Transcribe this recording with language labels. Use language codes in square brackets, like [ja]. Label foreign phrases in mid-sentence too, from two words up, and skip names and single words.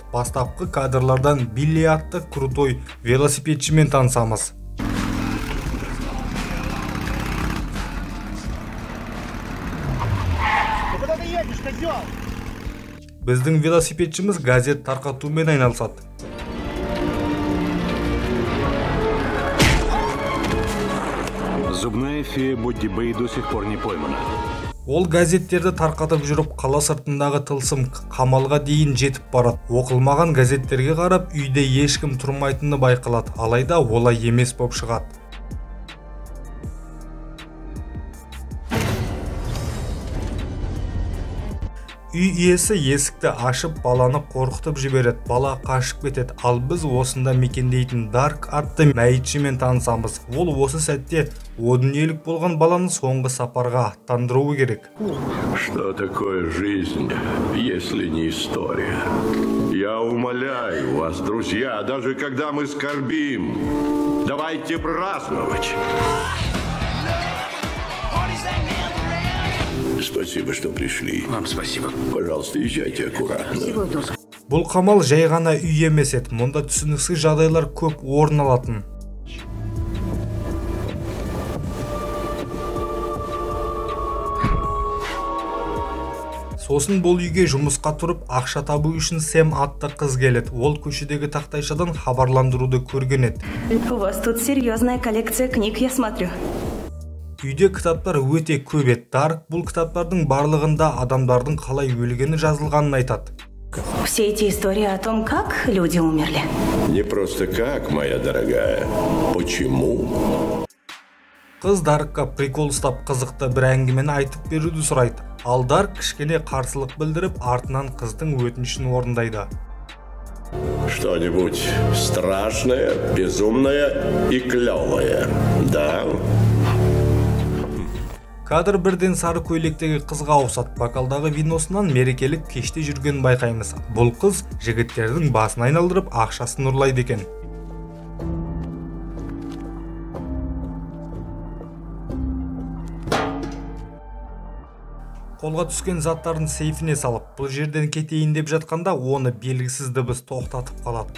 [kk] Бастапқы кадрлардан Билли атты крутой велосипедшімен танысамыз. Біздің велосипедшіміз газет тарқатумен айналысады. [ru] Зубная фея Бодди Бэй до сих пор не поймана. [kk] Ол газеттерді тарқатып жүріп, қала сыртындағы тылсым қамалға дейін жетіп барады. Оқылмаған газеттерге қарап, үйде ешкім тұрмайтыны байқалады, алайда олай емес боп шығады. Үй иесі есікті ашып, баланы қорқытып жібереді, бала қашып кетеді. Ал біз осында мекендейтін Дарк атты мәйітшімен танысамыз. Ол осы сәтте о дүниелік болған баланы соңғы сапарға аттандыруы керек. [ru] Что такое жизнь, если не история? Я умоляю вас, друзья, даже когда мы скорбим, давайте праздновать. Спасибо, что пришли. Вам спасибо. Пожалуйста, езжайте аккуратно. [kk] Бұл қамал жай ғана үй емес еді. Мұнда түсініксіз жағдайлар көп орын алатын. Сосын бұл үйге жұмысқа тұрып, ақша табу үшін Сэм атты қыз келеді. Ол көшедегі тақтайшадан хабарландыруды көрген еді. [ru] У вас тут серьезная коллекция книг, я смотрю. [kk] Үйде кітаптар өте көп еді. Дарк бұл кітаптардың барлығында адамдардың қалай өлгені жазылғанын айтады. [ru] Все эти истории о том, как люди умерли. Не просто как, моя дорогая. Почему? [kk] Қыз Даркқа прикол ұстап қызықты бір әңгімені айтып беруді сұрайды. Ал Дарк кішкене қарсылық білдіріп, артынан қыздың өтінішін орындайды. [ru] Что-нибудь страшное, безумное и клевое, да? [kk] Кадр бірден сары көйлектегі қызға ауысады. Бокалдағы виносынан мерекелік кеште жүргенін байқаймыз. Бұл қыз жігіттердің басын айналдырып, ақшасын ұрлайды екен. Қолға түскен заттарын сейфіне салып, бұл жерден кетейін деп жатқанда, оны белгісіз дыбыс тоқтатып қалады.